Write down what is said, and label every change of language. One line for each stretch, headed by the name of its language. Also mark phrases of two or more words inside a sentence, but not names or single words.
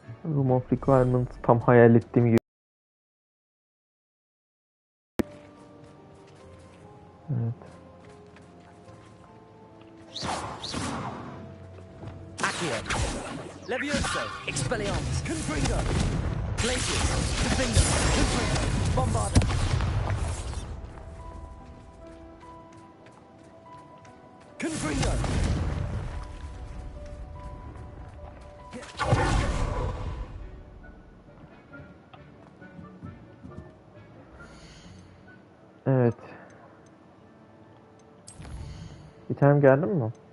Turkish: Room of Requirements tam hayal ettiğim gibi. Evet. Accio. Levioso. Expelliarmus. Confringo. Glacius. Defender. Confringo. Bombarda. Confringo. Evet. Bir tane geldi mi?